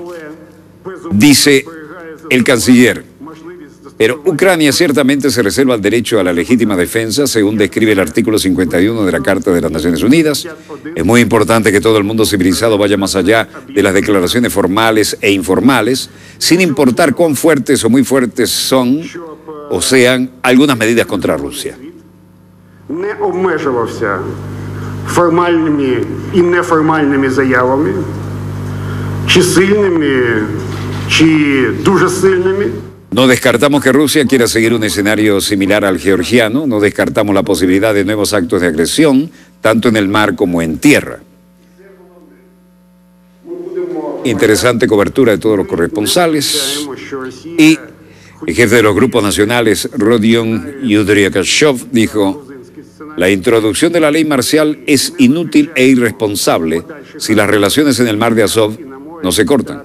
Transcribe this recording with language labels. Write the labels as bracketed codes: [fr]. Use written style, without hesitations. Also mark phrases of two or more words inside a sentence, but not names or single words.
[es] Dice el canciller, pero Ucrania ciertamente se reserva el derecho a la legítima defensa, según describe el artículo 51 de la Carta de las Naciones Unidas. Es muy importante que todo el mundo civilizado vaya más allá de las declaraciones formales e informales, sin importar cuán fuertes o muy fuertes son o sean algunas medidas contra Rusia. [uk] Не обмежувався формальними і неформальними заявами, чи сильними, чи дуже сильними. [es] No descartamos que Rusia quiera seguir un escenario similar al georgiano, no descartamos la posibilidad de nuevos actos de agresión, tanto en el mar como en tierra. Interesante cobertura de todos los corresponsales. Y el jefe de los grupos nacionales, Rodion Yudryakashov, dijo: la introducción de la ley marcial es inútil e irresponsable si las relaciones en el mar de Azov no se cortan.